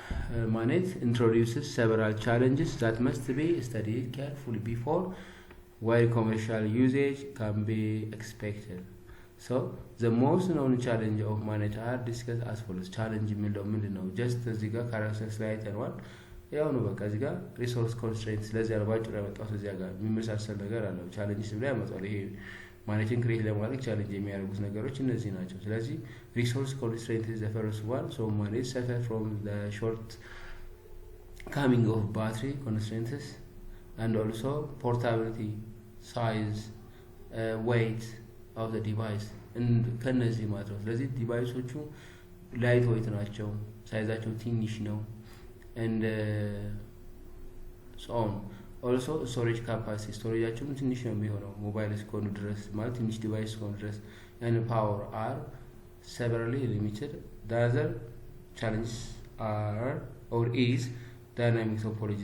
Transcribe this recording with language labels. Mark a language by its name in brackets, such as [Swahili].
[English] MANET introduces several challenges that must be studied carefully before while commercial usage can be expected. So the most known challenge of MANET are discussed as follows. [Amharic] challenge የሚለው ምንድን ነው? ጀስት እዚህ ጋር ካራክተርስ ላይ አይተነዋል። ያው ነው በቃ እዚህ ጋር ሪሶርስ ኮንስትሬንት ስለዚህ አርባጭው ያመጣሁት እዚያ ጋር የሚመሳሰል ነገር አለው። ቻሌንጅ ብላ ያመጣል። ይሄ ማኔቲንግ ክሬት ለማድረግ ቻሌንጅ የሚያደርጉት ነገሮች እነዚህ ናቸው። ስለዚህ ሪሶርስ ኮንስትሬንት [English] is the first one. So MANET suffer from the short coming of battery constraints and also portability, size, weight of the device [Amharic] ከነዚህ ማለት ነው። ስለዚህ ዲቫይሶቹ ላይት ዌይት ናቸው፣ ሳይዛቸው ትንሽ ነው [English] and so on. Also storage capacity [Amharic] ስቶሬጃቸውም ትንሽ ነው የሚሆነው ሞባይል እስከሆኑ ድረስ ማለት ትንሽ ዲቫይስ እስከሆኑ ድረስ [English] and power are severely limited. The other challenges are or is dynamic topology.